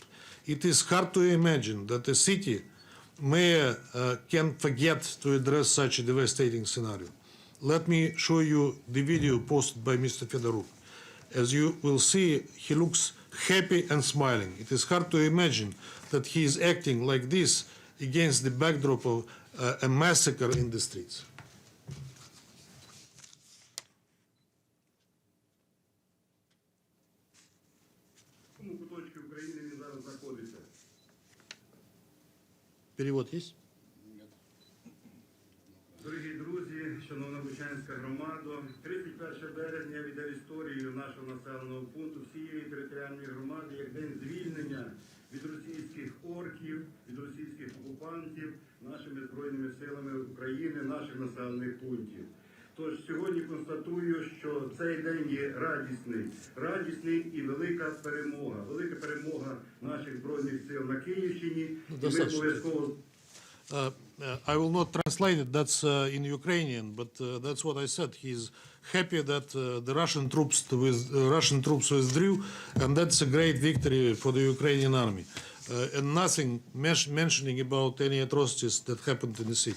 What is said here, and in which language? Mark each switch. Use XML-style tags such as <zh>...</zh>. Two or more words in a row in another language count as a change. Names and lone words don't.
<en>It is hard to imagine that a city mayor can forget to address such a devastating scenario. Let me show you the video posted by Mr. Fedoruk. As you will see, he looks happy and smiling. It is hard to imagine that he is acting like this against the backdrop of a massacre in the streets.</en> <ru>Перевод есть?</ru> <uk>Дорогі друзі, шановна Бучанська громада, 31 березня віде в історію нашого населеного пункту всієї територіальної громади як день звільнення від російських орків, від російських окупантів нашими Збройними силами України, наших населених пунктів. Тож сьогодні констатую, що цей день є радісний і велика перемога наших Збройних сил на Київщині. І ми обов'язково</uk> <en>I will not translate it, that's in Ukrainian, but that's what I said. He's happy that the Russian troops withdrew, and that's a great victory for the Ukrainian army. And nothing mentioning about any atrocities that happened in the city.</en>